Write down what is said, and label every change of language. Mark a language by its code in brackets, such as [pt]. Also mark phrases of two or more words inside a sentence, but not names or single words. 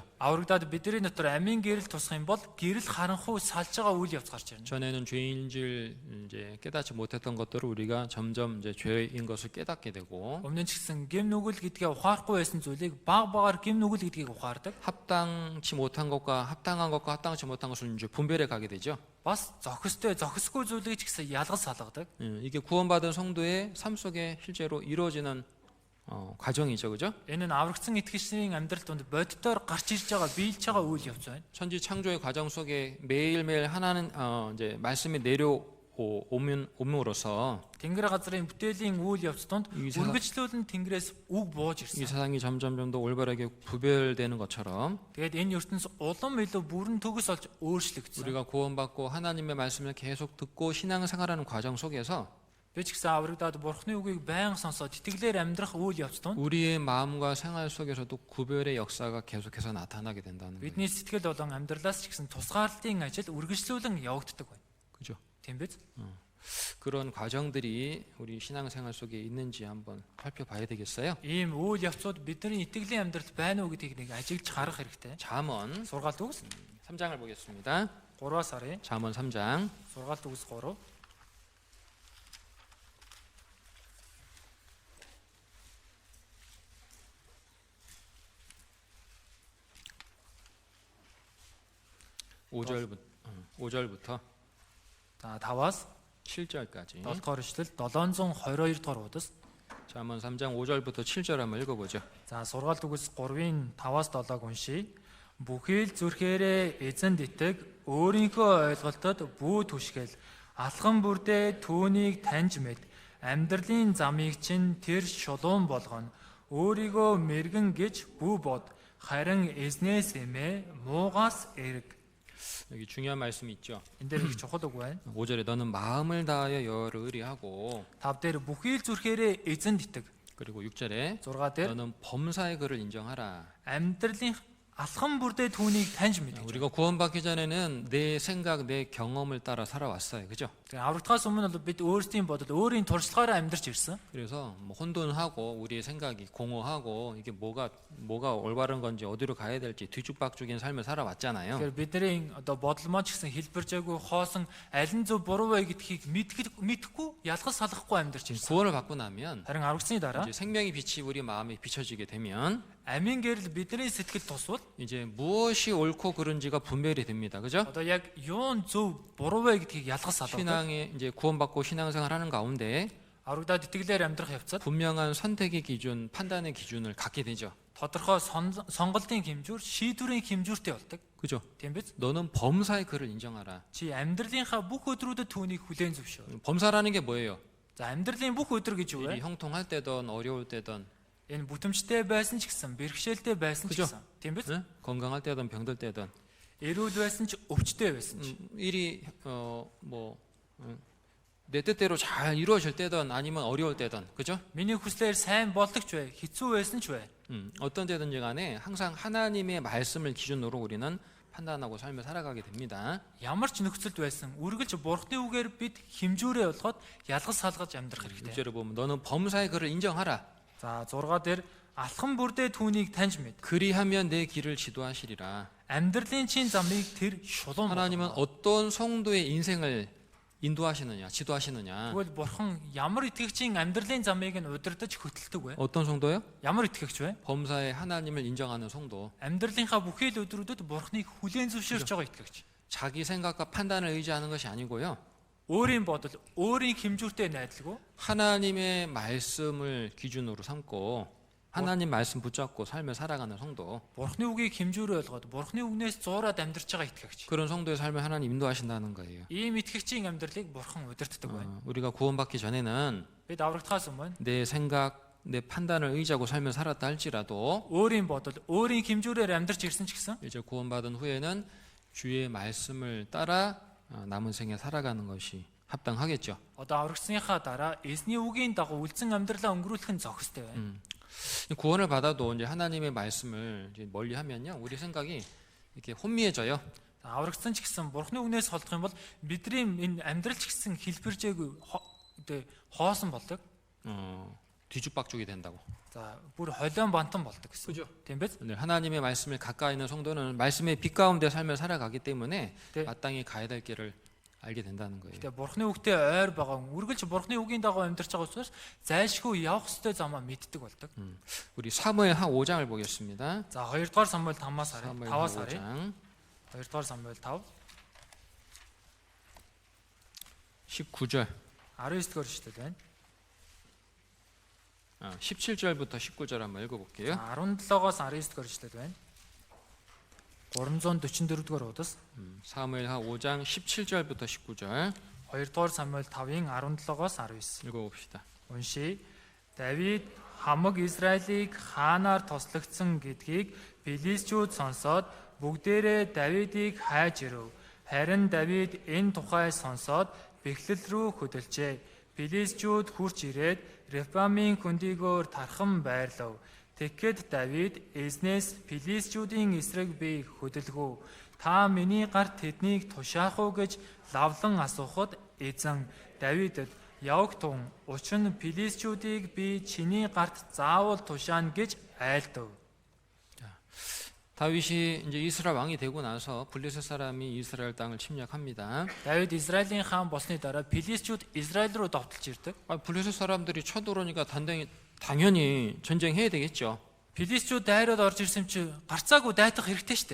[mn] Аврагдаад бидний дотор амийн гэрэл тусах юм бол гэрэл харанхуй салж байгаа үйл явц гарч ирнэ. [ko] 전에는 죄인 줄 이제 깨닫지 못했던 것들을 우리가 점점 이제 죄인 것을 깨닫게 되고 [mn] Өмнө нь ч гэсэн гим нүгэл гэдгээ ухаарахгүй байсан зүйлийг баг багаар гим нүгэл гэдгийг ухаардаг. [ko] 합당치 못한 것과 합당한 것과 합당치 못한 것을 이제 분별해 가게 되죠. [mn] Бас зохистой, зохисгүй зүйлийг ч гэсэн ялгаж салгадаг. [ko] 이게 구원받은 성도의 삶 속에 실제로 이루어지는 과정이죠, 그죠? [mn] Энэ нь аврагдсан итгэгчдийн амьдрал донд бодитоор гарч ирж байгаа биелж байгаа үйл явц байна. [ko] 천지 창조의 과정 속에 매일매일 하나는 이제 말씀이 내려옴으로써 [mn] Тэнгэр газрын бүтээлийн үйл явц донд [ko] 이 세상- [mn] үргэлжлүүлэн Тэнгэрээс үг бууж [ko] 이 [mn] ирсэн. [ko] 세상이 점점 더 올바르게 구별되는 것처럼 [mn] Тэгээд энэ ертөнц улам илүү бүрэн төгс олж өөрчлөгдсөн. [ko] 우리가 구원받고 하나님의 말씀을 계속 듣고 신앙생활하는 과정 속에서 [mn] Би ч гэсэн аврагдаад Бурхны үгийг байнга сонсоод итгэлээр амьдрах үйл явц донд [ko] 우리의 마음과 생활 속에서도 구별의 역사가 계속해서 나타나게 된다는 거예요. [mn] бидний сэтгэл болон амьдралаас ч гэсэн тусгаарлалтын ажил үргэлжлүүлэн явагддаг байна. [ko] 그죠? [mn] Тийм биз? [ko] 그런 과정들이 우리 신앙생활 속에 있는지 한번 살펴봐야 되겠어요. [mn] Ийм үйл явцууд бидний итгэлийн амьдралд байна уу гэдгийг нэг ажиглаж харах хэрэгтэй. [ko] 잠언 [mn] Сургаалт үгс [ko] 3장을 보겠습니다. [mn] 3-аас харъя. [ko] 잠언 3장 [mn] Сургаалт үгс 3. [ko] 오절부터 [mn] За 5-аас [ko] 7절까지 [mn] 7 дугаар ишлэл 722 дугаар удас. [ko] 잠언 3장 5절부터 7절 한번 읽어보죠. [mn] За сургаалт үгс 3-ын 5-аас 7-ыг уншийе. Бүхий л зүрхээрээ эзэнд итэг, өөрийнхөө ойлголтод бүү түшгэл, алхам бүрдээ түүнийг таньж мэд, амьдралын замыг чинь тэр шулуун болгоно. Өөрийгөө мэргэн гэж бүү бод, харин эзнээс эмээ муугаас эрг. [ko] 여기 중요한 말씀이 있죠. [mn] Энд дээр их чухал үг байна. [ko] 5절에 너는 마음을 다하여 여호와를 의리하고 [mn] 5 дээр бүхий л зүрхээрээ эзэнд итэг. [ko] 그리고 6절에 [mn] 6 дээр [ko] 너는 범사의 그를 인정하라. [mn] амьдралын алхам бүрдээ түүнийг таньж мэд. [ko] 우리가 구원받기 전에는 내 생각, 내 경험을 따라 살아왔어요. 그죠? [mn] Тэгээ аврагдахаас өмнө бол бид өөрсдийн бодол, өөрийн туршлагаараа амьдарч ирсэн. [ko] 그래서 뭐 혼돈하고 우리의 생각이 공허하고 이게 뭐가 올바른 건지 어디로 가야 될지 뒤죽박죽인 삶을 살아왔잖아요. [mn] Тэгэхээр бидний одоо бодол маань ч гэсэн хэлбэржээгүй хоосон аль нь зөв буруу вэ гэдгийг мэдэхгүй ялгаж салахгүй амьдарч ирсэн. [ko] 구원을 받고 나면 [mn] Харин аврагдсны дараа [ko] 이제 생명의 빛이 우리 마음에 비춰지게 되면 [mn] амийн гэрэл бидний сэтгэл тусвал [ko] 이제 무엇이 옳고 그른지가 분별이 됩니다. 그죠? [mn] одоо яг юун зөв буруу вэ гэдгийг ялгаж салдаг. [ko] 신앙에 이제 구원받고 신앙생활 하는 가운데 [mn] Аврагдаад итгэлээр амьдрах явцад [ko] 분명한 선택의 기준, 판단의 기준을 갖게 되죠. [mn] тодорхой сонголтын хэмжүүр, шийдвэрийн хэмжүүртэй болдог. [ko] 그죠? [mn] Тийм биз? [ko] 너는 범사의 그를 인정하라. [mn] Чи амьдралынхаа бүх өдрүүдэд түүнийг хүлээн зөвшөөр. [ko] 범사라는 게 뭐예요? [mn] За амьдралын бүх өдөр гэж юу [ko] 일이 [mn] вэ? [ko] 형통할 때든 어려울 때든 [mn] Энэ бүтэмжтэй байсан ч гэсэн, бэрхшээлтэй байсан ч [ko] 그죠? [mn] гэсэн. Тийм биз? [ko] 응? 건강할 때든 병들 때든 [mn] Эрүүл байсан ч, өвчтэй байсан ч. [ko] 일이 내 뜻대로 잘 이루어질 때든 아니면 어려울 때든 그죠? [mn] Миний хүслээр сайн болдог ч бай, хэцүү байсан ч бай. [ko] 어떤 때든지 간에 항상 하나님의 말씀을 기준으로 우리는 판단하고 삶을 살아가게 됩니다. [mn] Ямар ч нөхцөлд байсан, үргэлж Бурхны үгээр бид хэмжүүрээ болгоод ялгаж салгаж амьдрах хэрэгтэй. [ko] 6절을 보면 너는 범사의 그를 인정하라. [mn] За 6 дээр алхам бүрдээ түүнийг таньж мэд. [ko] 그리하면 내 길을 지도하시리라. [mn] Амьдралын чин замыг тэр шулуун [ko] 하나님은 [mn] болгоно. [ko] 어떤 성도의 인생을 인도하시느냐, 지도하시느냐. [mn] Тэгвэл Бурхан ямар итгэгчийн амьдралын замыг нь удирдах хөтэлдэг вэ? [ko] 어떤 성도요? [mn] Ямар итгэгч вэ? [ko] 범사의 하나님을 인정하는 성도. [mn] Амьдралынхаа бүхий л өдрүүдэд Бурханыг хүлээн зөвшөөрч байгаа итгэгч. [ko] 자기 생각과 판단을 의지하는 것이 아니고요. [mn] Өөрийн бодол, өөрийн хэмжүүртэй найдалгүй [ko] 하나님의 말씀을 기준으로 삼고 하나님 말씀 붙잡고 삶을 살아가는 성도. [mn] Бурхны үгийг хэмжүүрээ болгоод Бурхны үгнээс зуураад амьдарч байгаа итгэгч. [ko] 그런 성도의 삶을 하나님 인도하신다는 거예요. [mn] Ийм итгэгчийн амьдралыг Бурхан удирддаг байна. [ko] 우리가 구원받기 전에는 [mn] Бид аврагдахаас өмнө [ko] 내 생각, 내 판단을 의지하고 삶을 살았다 할지라도 [mn] өөрийн бодол, өөрийн хэмжүүрээр амьдарч ирсэн ч гэсэн [ko] 이제 구원받은 후에는 주의 말씀을 따라 남은 생에 살아가는 것이 합당하겠죠. [mn] одоо аврагдсныхаа дараа эзний үгийн дагуу үлдсэн амьдралаа өнгөрүүлэх нь зохистой байна. [ko] 구원을 받아도 이제 하나님의 말씀을 이제 멀리하면요, 우리 생각이 이렇게 혼미해져요. [mn] Аврагдсан ч гэсэн Бурхны үгнээс холдох юм бол бидний энэ амьдрал ч гэсэн хэлбэржээгүй хоосон болдог. [ko] 뒤죽박죽이 된다고. [mn] За бүр холион бантан болдог гэсэн. [ko] 그죠? [mn] Тийм биз? [ko] 네, 하나님의 말씀을 가까이 있는 성도는 말씀의 빛 가운데 삶을 살아가기 때문에 네. 마땅히 가야 될 길을 알게 된다는 거예요. [mn] Тэгээ Бурхны үгтэй ойр байгаа, үргэлж Бурхны үгийн дагуу амьдарч байгаа учраас зайлшгүй явах ёстой замаа мэддэг болдог. [ko] 우리 사무엘 하 5장을 보겠습니다. [mn] За 2 дугаар Самуэль 5-аас харъя. [ko] 사무엘 [mn] 5-аас [ko] 하 [mn] харъя. [ko] 5장 [mn] 2 дугаар Самуэль 5 [ko] 19절. [mn] 19 дугаар ишлэл байна. [ko] 17절부터 19절 한번 읽어볼게요. [mn] 17-оос 19 дэх байна. 344 дугаар удас. [ko] 사무엘하 5장 17절부터 19절 [mn] 2-р Самуэль 5-ын 17-оос 19. [ko] 읽어봅시다. [mn] Уншия. Давид хамаг Израилийг хаанаар тослогдсон гэдгийг Филистчүүд сонсоод бүгдээрээ Давидыг хайж ирэв. Харин Давид энэ тухай сонсоод бэхлэл рүү хөдөлжээ. Филистчүүд хурч ирээд Рефамын хөндийгөөр тархан байрлав. Тэгэхэд Давид эзнээс Филистчүүдийн эсрэг би хөдөлгөө. Та миний гарт тэднийг тушаах уу гэж лавлан асуухад эзэн Давидэд яваг тун учир нь Филистчүүдийг би чиний гарт заавал тушаана гэж айлдав. [ko] 다윗이 이제 이스라엘 왕이 되고 나서 블레셋 사람이 이스라엘 땅을 침략합니다. [mn] Давид Израилийн хаан болсны дараа Филистчүүд Израиль руу довтолж ирдэг. [ko] 블레셋 사람들이 쳐들어오니까 당연히 전쟁해야 되겠죠. [mn] Филистчүүд дайраад орж ирсэн чи гарцаагүй дайтах хэрэгтэй штэ.